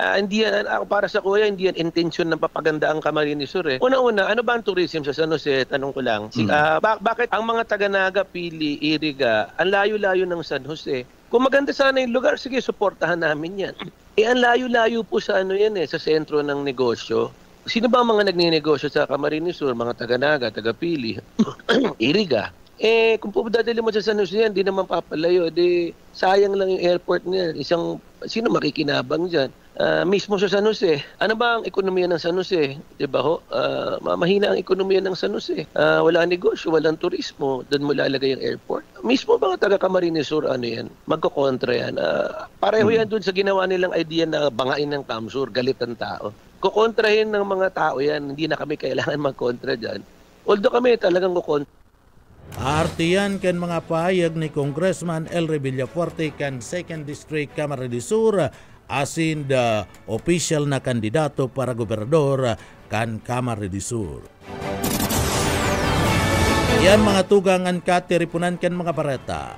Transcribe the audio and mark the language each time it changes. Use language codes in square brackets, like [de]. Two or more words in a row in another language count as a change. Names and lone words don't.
[tl] Hindi yan, para sa kuya, hindi yan intention ng papaganda ang Camarines Sur. Una-una, ano ba ang tourism sa San Jose? Tanong ko lang. Bakit ang mga taga-Naga, Pili, Iriga, ang layo-layo ng San Jose. Kung maganda sana yung lugar, sige, suportahan namin yan. Ang layo-layo po sa sa sentro ng negosyo. Sino ba ang mga nagninegosyo sa Camarines Sur? Mga taga-Naga, taga-Pili, Iriga. Kung dadali mo sa San Jose yan, di naman papalayo. Sayang lang yung airport niya. Sino makikinabang dyan? Mismo sa San Jose. Ano ba ang ekonomiya ng San Jose? Diba ho? Mahina ang ekonomiya ng San Jose. Wala negosyo, walang turismo. Doon mo lalagay ang airport. Mismo mga taga Camarines Sur, yan? Magkokontra yan. Pareho yan doon sa ginawa nilang idea na bangain ng Camsur, galit ang tao. Kukontrahin ng mga tao yan. Hindi na kami kailangan magkontra dyan. Although kami talagang kukontra. [bik] Artiyan kan mga pahayag ni Congressman Elry Villafuerte kan 2nd District Camarines Sur asin [en] the official [bik] na kandidato para gobernador kan Camarines Sur. Yan mga tugangan katiripunan kan mga bareta.